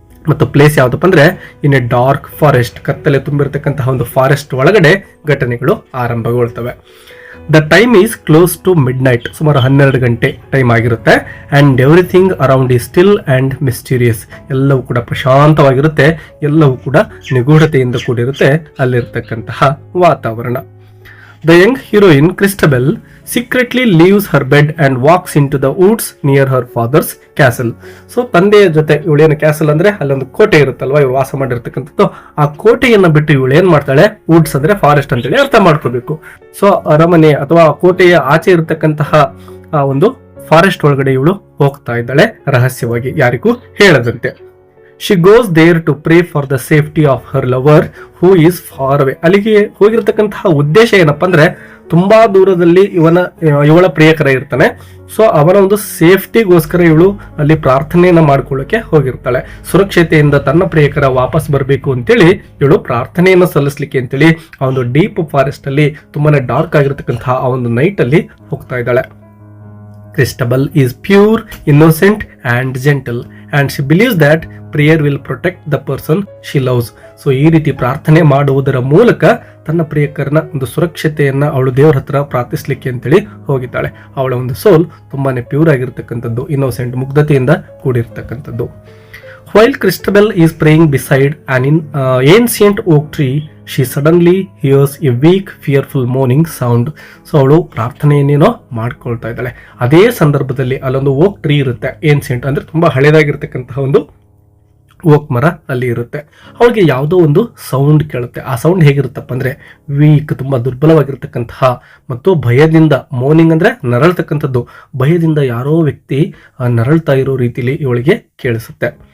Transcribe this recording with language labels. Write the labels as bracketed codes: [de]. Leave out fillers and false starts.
[kn] ಮತ್ತು ಪ್ಲೇಸ್ ಯಾವ್ದಪ್ಪ ಅಂದ್ರೆ [en] in a dark forest, [kn] ಕತ್ತಲೆ ತುಂಬಿರತಕ್ಕಂತಹ ಒಂದು ಫಾರೆಸ್ಟ್ ಒಳಗಡೆ ಘಟನೆಗಳು ಆರಂಭಗೊಳ್ತವೆ. [en] the time is close to midnight, [kn] ಸುಮಾರು 12 ಗಂಟೆ ಟೈಮ್ ಆಗಿರುತ್ತೆ. [en] and everything around is still and mysterious, [kn] ಎಲ್ಲವೂ ಕೂಡ ಪ್ರಶಾಂತವಾಗಿರುತ್ತೆ, ಎಲ್ಲವೂ ಕೂಡ ನಿಗೂಢತೆಯಿಂದ ಕೂಡಿರುತ್ತೆ ಅಲ್ಲಿರ್ತಕ್ಕಂತಹ ವಾತಾವರಣ. [en] The young heroine Christabel secretly leaves her bed and walks into the woods near her father's castle. [kn] So ತಂದೆಯ ಜೊತೆ ಇವಳೇನು, ಕ್ಯಾಸಲ್ ಅಂದ್ರೆ ಅಲ್ಲೊಂದು ಕೋಟೆ ಇರುತ್ತಲ್ವಾ, ಇವ್ರು ವಾಸ ಮಾಡಿರ್ತಕ್ಕಂಥದ್ದು. ಆ ಕೋಟೆಯನ್ನ ಬಿಟ್ಟು ಇವಳು ಏನ್ ಮಾಡ್ತಾಳೆ, ವುಡ್ಸ್ ಅಂದ್ರೆ ಫಾರೆಸ್ಟ್ ಅಂತೇಳಿ ಅರ್ಥ ಮಾಡ್ಕೋಬೇಕು. ಸೊ ಅರಮನೆ ಅಥವಾ ಕೋಟೆಯ ಆಚೆ ಇರತಕ್ಕಂತಹ ಆ ಒಂದು ಫಾರೆಸ್ಟ್ ಒಳಗಡೆ ಇವಳು ಹೋಗ್ತಾ ಇದ್ದಾಳೆ ರಹಸ್ಯವಾಗಿ, ಯಾರಿಗೂ ಹೇಳದಂತೆ. [en] She goes there to pray for the safety of her lover who is far away. [kn] ಅಲ್ಲಿಗೆ ಹೋಗಿರ್ತಕ್ಕಂತಹ ಉದ್ದೇಶ ಏನಪ್ಪಾ ಅಂದ್ರೆ, ತುಂಬಾ ದೂರದಲ್ಲಿ ಇವಳ ಪ್ರಿಯಕರ ಇರ್ತಾನೆ. ಸೊ ಅವನ ಒಂದು ಸೇಫ್ಟಿಗೋಸ್ಕರ ಇವಳು ಅಲ್ಲಿ ಪ್ರಾರ್ಥನೆಯನ್ನ ಮಾಡ್ಕೊಳ್ಳಕ್ಕೆ ಹೋಗಿರ್ತಾಳೆ. ಸುರಕ್ಷತೆಯಿಂದ ತನ್ನ ಪ್ರಿಯಕರ ವಾಪಸ್ ಬರಬೇಕು ಅಂತೇಳಿ ಇವಳು ಪ್ರಾರ್ಥನೆಯನ್ನ ಸಲ್ಲಿಸ್ಲಿಕ್ಕೆ ಅಂತೇಳಿ ಆ ಒಂದು ಡೀಪ್ ಫಾರೆಸ್ಟ್ ಅಲ್ಲಿ ತುಂಬಾನೇ ಡಾರ್ಕ್ ಆಗಿರ್ತಕ್ಕಂತಹ ಆ ಒಂದು ನೈಟ್ ಅಲ್ಲಿ ಹೋಗ್ತಾ ಇದ್ದಾಳೆ. [en] Christabel is pure, innocent and gentle and she believes that prayer will protect the person she loves. [kn] So ಈ ರೀತಿ ಪ್ರಾರ್ಥನೆ ಮಾಡುವುದರ ಮೂಲಕ ತನ್ನ ಪ್ರಿಯಕರನ ಒಂದು ಸುರಕ್ಷತೆಯನ್ನ ಅವಳು ದೇವರ ಹತ್ರ ಪ್ರಾರ್ಥಿಸ್ಲಿಕ್ಕೆ ಅಂತೇಳಿ ಹೋಗಿದ್ದಾಳೆ. ಅವಳ ಒಂದು ಸೋಲ್ ತುಂಬಾನೇ ಪ್ಯೂರ್ ಆಗಿರ್ತಕ್ಕಂಥದ್ದು, innocent, ಮುಗ್ಧತೆಯಿಂದ ಕೂಡಿರ್ತಕ್ಕಂಥದ್ದು. [en] While Christabel is praying beside an ancient oak tree, she suddenly hears a weak, fearful moaning sound. [kn] So ಅವಳು ಪ್ರಾರ್ಥನೆಯನ್ನೇನೋ ಮಾಡ್ಕೊಳ್ತಾ ಇದ್ದಾಳೆ. ಅದೇ ಸಂದರ್ಭದಲ್ಲಿ ಅಲ್ಲೊಂದು ಓಕ್ ಟ್ರೀ ಇರುತ್ತೆ, ಏನ್ಸಿಯಂಟ್ ಅಂದ್ರೆ ತುಂಬಾ ಹಳೇದಾಗಿರ್ತಕ್ಕಂತಹ ಒಂದು ಓಕ್ ಮರ ಅಲ್ಲಿ ಇರುತ್ತೆ. ಅವಳಿಗೆ ಯಾವುದೋ ಒಂದು ಸೌಂಡ್ ಕೇಳುತ್ತೆ. ಆ ಸೌಂಡ್ ಹೇಗಿರುತ್ತಪ್ಪ ಅಂದ್ರೆ ವೀಕ್, ತುಂಬಾ ದುರ್ಬಲವಾಗಿರ್ತಕ್ಕಂತಹ ಮತ್ತು ಭಯದಿಂದ, ಮೋರ್ನಿಂಗ್ ಅಂದ್ರೆ ನರಳ್ತಕ್ಕಂಥದ್ದು, ಭಯದಿಂದ ಯಾರೋ ವ್ಯಕ್ತಿ ನರಳ್ತಾ ಇರೋ ರೀತಿಲಿ ಇವಳಿಗೆ ಕೇಳಿಸುತ್ತೆ.